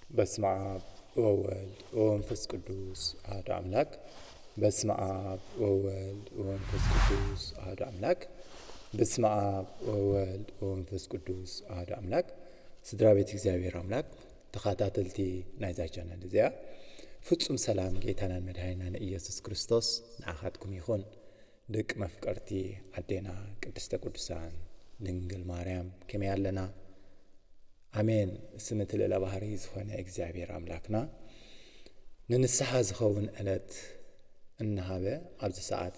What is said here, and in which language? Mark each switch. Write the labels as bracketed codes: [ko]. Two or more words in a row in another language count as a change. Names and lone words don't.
[gez] በስመ አብ ወወልድ ወመንፈስ ቅዱስ አሐዱ አምላክ። በስመ አብ ወወልድ ወመንፈስ ቅዱስ አሐዱ አምላክ። በስመ አብ ወወልድ ወመንፈስ ቅዱስ አሐዱ አምላክ። [ti] ስድራ ቤት እግዚአብሔር አምላክ ተኻታተልቲ ናይዛ ቻናል እዚኣ ፍጹም ሰላም ጌታናን መድኃኒናን ኢየሱስ ክርስቶስ ንኣኻትኩም ይኹን። ደቂ መፍቀርቲ ኣዴና ቅድስተ ቅዱሳን ድንግል ማርያም ከመይ ኣለና? አሜን። ስምት ለባህሪ ዝኾነ እግዚአብሔር አምላክና ንንስሐ ዝኸውን ዕለት እናሃበ ኣብዚ ሰዓት